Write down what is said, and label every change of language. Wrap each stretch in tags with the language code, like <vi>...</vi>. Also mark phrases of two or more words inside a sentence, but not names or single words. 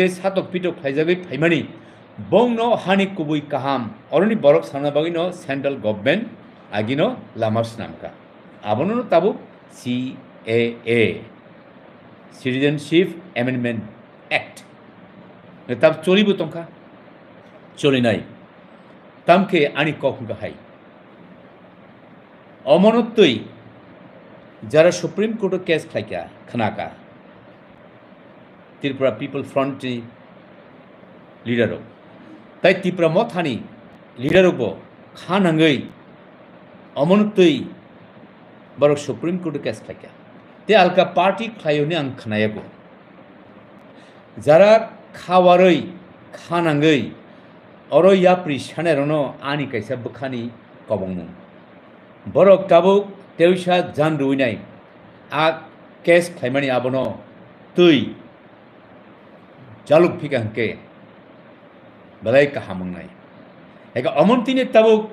<trp>सातक पिटक खायजागै फाइमानि बंनो हानि कुबुई काहाम अरनि बरक सानना बागिनो</trp> <en>central government</en> <trp>आगिनो लामास नामका आबनो ताबु सीएए सिटीजनशिप एमेंडमेंट एक्ट ताब चलिबो तंखा चलिनाय तामके आनि कखंगा हाय अमनतै जारा सुप्रीम कोर्ट केस खायका खनाका त्रिपुरा पीपल फ्रंट लीडर ताई त्रिपुरा मथानी लीडर खानांगै अमनतै बरक सुप्रीम कोर्ट केस खायका ते आलका पार्टी खायोनि आं खनायागो जारा खावारै खानांगै अरो याप्रि सानेरनो आनि कायसा बखानि कबंमु बरक ताबु तेवसा जान रुइनाय आ केस खायमानि आबनो तै जालुक फिका हंके बलाय काहामंनाय एका अमनतिनि ताबु</trp>